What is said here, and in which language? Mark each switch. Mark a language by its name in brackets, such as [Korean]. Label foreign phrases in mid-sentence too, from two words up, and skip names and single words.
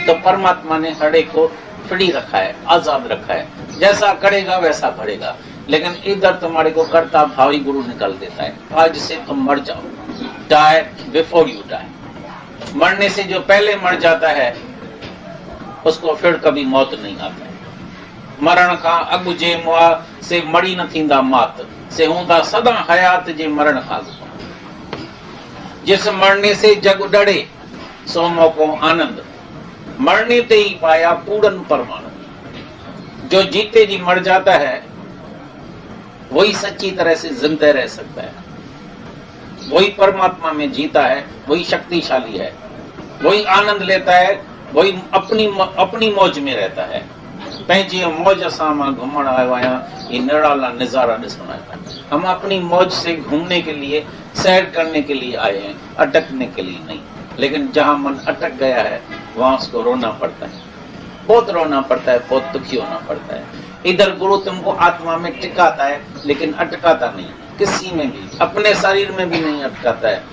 [Hindi] तो परमात्मा ने हर एक को फ्री रखा है, आजाद रखा है, जैसा करेगा वैसा भरेगा। लेकिन इधर तुम्हारे को कर्ता भावी गुरु निकाल देता है। आज से तुम मर जाओ, [English] die before you die. [Hindi] मरने से जो पहले मर जाता है उसको फिर कभी मौत नहीं आता है। [Sindhi] मरण का अगु जे मुआ से मरी न थींदा मात, से हूंदा सदा हयात जे मरण खां। [Hindi] जिस मरने से जग डरे सो मौको आनंद, मरने ते ही पाया पूर्ण परमानंद। जो जीते जी मर जाता है वही सच्ची तरह से जिंदा रह सकता है, वही परमात्मा में जीता है, वही शक्तिशाली है, वही आनंद लेता है, वही अपनी मौज में रहता है। [Sindhi] पंहिंजी मौज सां मां घुमण आयो आहियां, [Hindi] ये निराला नजारा [Sindhi] ॾिसण आया। [Hindi] हम अपनी मौज से घूमने के लिए, सैर करने के लिए आए हैं, अटकने के लिए नहीं। लेकिन जहां मन अटक गया है वहां उसको रोना पड़ता है, बहुत रोना पड़ता है, बहुत दुखी होना पड़ता है। इधर गुरु तुमको आत्मा में टिकाता है, लेकिन अटकाता नहीं, किसी में भी, अपने शरीर में भी नहीं अटकाता है।